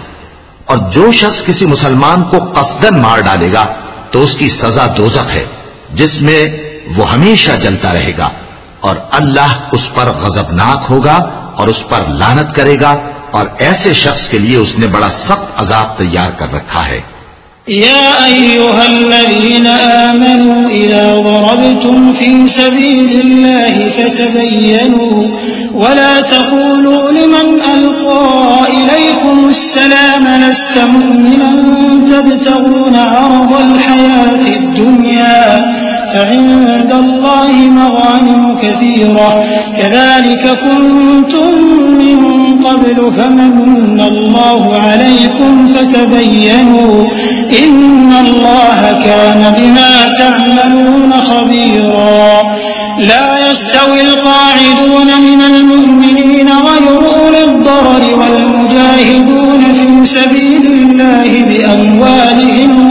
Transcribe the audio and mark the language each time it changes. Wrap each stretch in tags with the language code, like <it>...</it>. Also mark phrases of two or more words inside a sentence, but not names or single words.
<ur>اور جو شخص کسی مسلمان کو قصداً مار ڈالے گا تو اس کی سزا دوزخ ہے جس میں وہ ہمیشہ جلتا رہے گا، اور اللہ اس پر غضبناک ہوگا اور اس پر لعنت کرے گا، اور ایسے شخص کے لیے اس نے بڑا سخت عذاب تیار کر رکھا ہے.</ur> <ar>يا أيها الذين آمنوا إذا ضربتم في سبيل الله فتبينوا ولا تقولوا لمن ألقى إليكم السلام لست مؤمنا تبتغون عرض الحياة الدنيا فعند الله مغانم كثيرة كذلك كنتم من قبل فمن الله عليكم فتبينوا إن الله كان بما تعملون خبيرا لا يستوي القاعدون من المؤمنين غير أولي الضرر والمجاهدون في سبيل الله بأموالهم</ar>